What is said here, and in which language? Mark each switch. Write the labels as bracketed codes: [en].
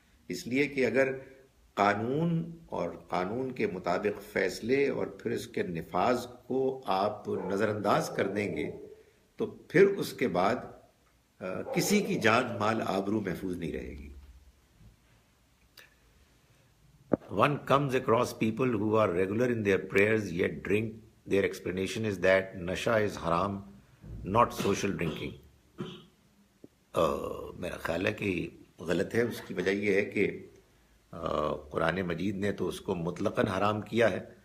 [ur] اس لیے کہ اگر قانون اور قانون کے مطابق فیصلے اور پھر اس کے نفاذ کو آپ نظر انداز کر دیں گے تو پھر اس کے بعد کسی کی جان مال آبرو محفوظ نہیں رہے گی. [en] One comes across people who are regular in their prayers yet drink. Their explanation is that nasha is haram, not social drinking. [ur] میرا خیال ہے کہ غلط ہے. اس کی وجہ یہ ہے کہ قرآن مجید نے تو اس کو مطلقاً حرام کیا ہے.